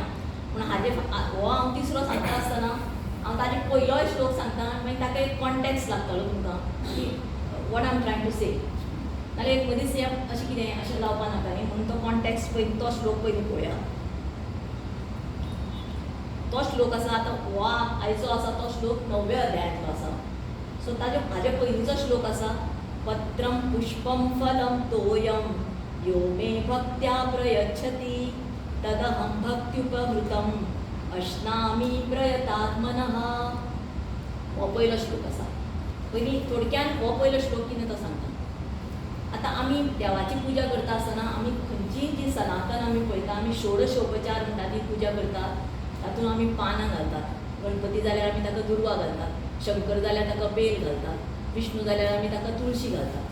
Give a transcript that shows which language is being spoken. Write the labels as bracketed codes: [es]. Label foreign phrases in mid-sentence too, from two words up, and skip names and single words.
[kok] पूण हाजे हो हांव तिसरो सांगता आसतना हांव ताजे पयलोय श्लोक सांगता, मागीर ताका एक कॉन्टेक्स्ट लागतलो तुमकां की [en] what I am trying to say. [kok] नाल्यार एक मदींच अशें कितें अशें जावपा नाका न्ही, म्हणून तो कॉन्टेक्स्ट पयलीं तो श्लोक पयलीं पळोवया. तो श्लोक आसा आतां हो आयचो आसा तो श्लोक 9व्या अध्यायांतलो आसा. सो हाजे पयलींचो श्लोक आसा [sa] पत्रं पुष्पं फलं तोयं यो मे भक्त्या प्रयच्छति तदहं भक्त्युपहृतम् अश्नामि प्रयतात्मनः. [kok] हो पयलो श्लोक आसा. पयलीं थोडक्यान हो पयलो श्लोक कितें तो सांगता. आतां आमी देवाची पुजा करता आसतना आमी खंयचीय जी सनातन आमी पळयता, आमी षोडशोपचार म्हणटा ती पुजा करतात. तातूंत आमी पानां घालतात. गणपती जाल्यार आमी ताका दुर्वा घालतात, शंकर जाल्यार ताका बेल घालतात, विष्णू जाल्यार आमी ताका तुळशी घालतात.